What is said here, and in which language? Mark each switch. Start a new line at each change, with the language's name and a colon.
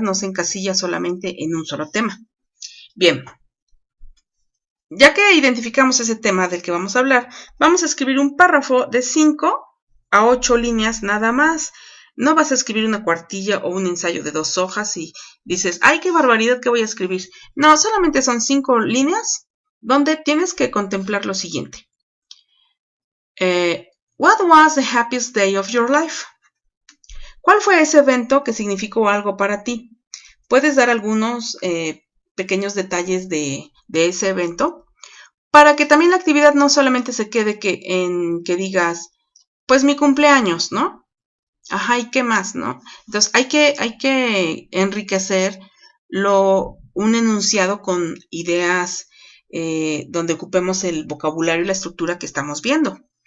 Spanish: No se encasilla solamente en un solo tema. Bien, ya que identificamos ese tema del que vamos a hablar, vamos a escribir un párrafo de 5 a 8 líneas nada más. No vas a escribir una cuartilla o un ensayo de 2 hojas y dices, ¡ay, qué barbaridad que voy a escribir! No, solamente son 5 líneas donde tienes que contemplar lo siguiente.
English: What was the happiest day of your life?
Spanish: ¿Cuál fue ese evento que significó algo para ti? Puedes dar algunos pequeños detalles de ese evento para que también la actividad no solamente se quede en que digas, pues mi cumpleaños, ¿no? Ajá, ¿y qué más, no? Entonces hay que enriquecer un enunciado con ideas donde ocupemos el vocabulario y la estructura que estamos viendo.